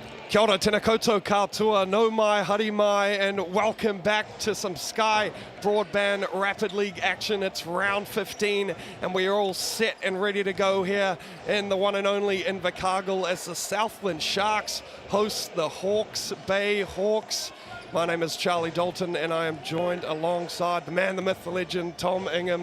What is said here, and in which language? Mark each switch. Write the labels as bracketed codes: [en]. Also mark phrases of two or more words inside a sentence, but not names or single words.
[mi] Kia ora, tēnā koutou katoa, no mai, hari mai, [en] and welcome back to some Sky Broadband Rapid League action. It's round 15, and we are all set and ready to go here in the one and only Invercargill as the Southland Sharks host the Hawke's Bay Hawks. My name is Charlie Dalton, and I am joined alongside the man, the myth, the legend, Tom Ingham.